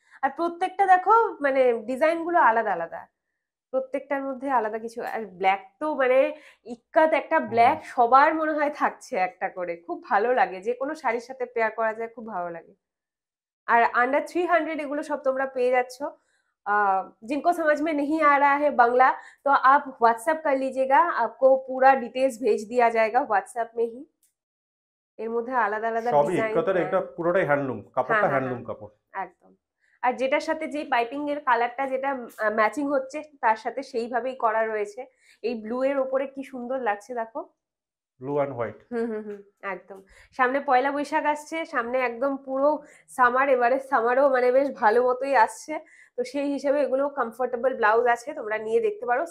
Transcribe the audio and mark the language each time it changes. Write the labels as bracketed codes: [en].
[bn] আর প্রত্যেকটা দেখো মানে ডিজাইন গুলো আলাদা আলাদা, প্রত্যেকটার মধ্যে আলাদা কিছু। আর ব্ল্যাক তো মানে ইক্কাত একটা ব্ল্যাক সবার মনে হয় থাকছে একটা করে, খুব ভালো লাগে, যে কোনো শাড়ির সাথে পেয়ার করা যায়, খুব ভালো লাগে। আর अंडर 300 এগুলো সব তোমরা পেয়ে যাচ্ছ। [hi] जिनको समझ में नहीं आ रहा है बांग्ला तो आप व्हाट्सएप कर लीजिएगा, आपको पूरा डिटेल्स भेज दिया जाएगा व्हाट्सएप में ही। [bn] এর মধ্যে আলাদা আলাদা সবই ডিজাইন, ইক্কাতের, এটা পুরোটাই হ্যান্ডলুম, কাপড়টা হ্যান্ডলুম কাপড় একদম। আর যেটার সাথে যেই পাইপিং এর কালারটা যেটা ম্যাচিং হচ্ছে তার সাথে সেইভাবেই করা রয়েছে। এই ব্লু এর ওপরে কি সুন্দর লাগছে দেখো, ব্লু অ্যান্ড হোয়াইট। একদম। সামনে পয়লা বৈশাখ আসছে, সামনে একদম পুরো সামার, এবারে সামারও মানে বেশ ভালো মতোই আসছে, তো সেই হিসেবে এগুলো কমফোর্টেবল ব্লাউজ আছে, তোমরা নিয়ে দেখতে পারো।